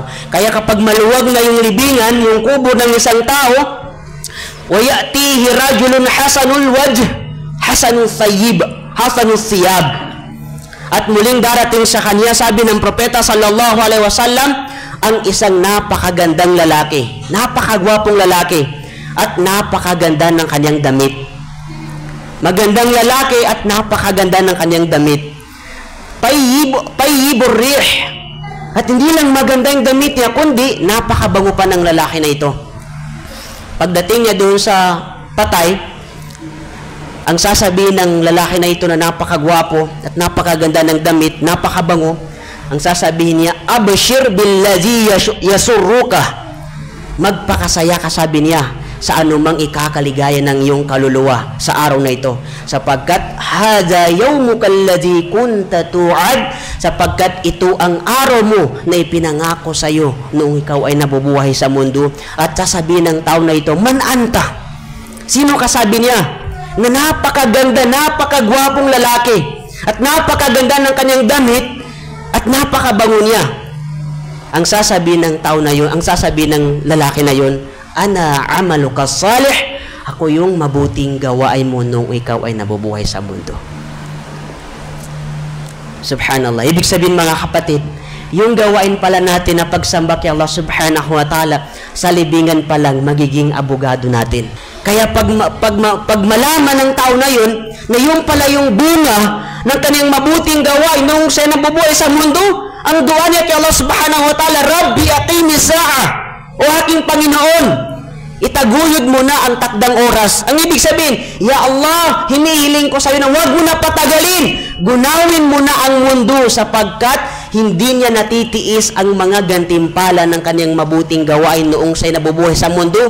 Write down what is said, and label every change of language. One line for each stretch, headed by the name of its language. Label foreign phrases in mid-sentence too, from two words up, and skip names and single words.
Filipino: Kaya kapag maluwag na yung libingan, yung kubo ng isang tao,
Arabic: وَيَأْتِيهِ رَجُلٌ حَسَنُ الْوَجْهِ حَسَنُ الثَّيِّبِ حَسَنُ الثِّيَابِ,
Filipino: at muling darating sa kanya, sabi ng propeta
Arabic: صلى الله عليه وسلم,
Filipino: ang isang napakagandang lalaki, napakagwapong lalaki, at napakaganda ng kanyang damit. Magandang lalaki at napakaganda ng kanyang damit.
Arabic: طيب الريح,
Filipino: at hindi lang maganda yung damit niya, kundi napakabango pa ng lalaki na ito. Pagdating niya doon sa patay, ang sasabihin ng lalaki na ito na napakagwapo at napakaganda ng damit, napakabango, ang sasabihin niya,
Arabic: أبشر بالذي يسرك,
Filipino: magpakasaya ka, sabi niya, sa anumang ikakaligaya ng iyong kaluluwa sa araw na ito, sapagkat
Arabic: هذا يومك الذي كنت توعد,
Filipino: sapagkat ito ang araw mo na ipinangako sa iyo noong ikaw ay nabubuhay sa mundo. At sasabihin ng tao na ito,
Arabic: من أنت,
Filipino: sino ka, sabi niya, na napakaganda, napakagwapong lalaki at napakaganda ng kanyang damit at napakabango niya. Ang sasabihin ng tao na yun, ang sasabihin ng lalaki na yun,
Arabic: أنا عملك الصالح,
Filipino: ako yung mabuting gawain mo nung ikaw ay nabubuhay sa mundo. Subhanallah. Ibig sabihin, mga kapatid, yung gawain pala natin na pagsamba kay
Arabic: الله سبحانه وتعالى,
Filipino: sa libingan pa lang magiging abogado natin. Kaya pag malaman ng tao na yun, na yung pala yung bunga ng kanyang mabuting gawain nung siya nabubuhay sa mundo, ang dua niya kay
Arabic: الله سبحانه وتعالى, رب أقم الساعة,
Filipino: o aking Panginoon, itaguyod mo na ang takdang oras. Ang ibig sabihin,
Arabic: يا الله,
Filipino: hinihiling ko sa iyo na huwag mo na patagalin. Gunawin mo na ang mundo, sapagkat hindi niya natitiis ang mga gantimpala ng kanyang mabuting gawain noong siya'y nabubuhay sa mundo.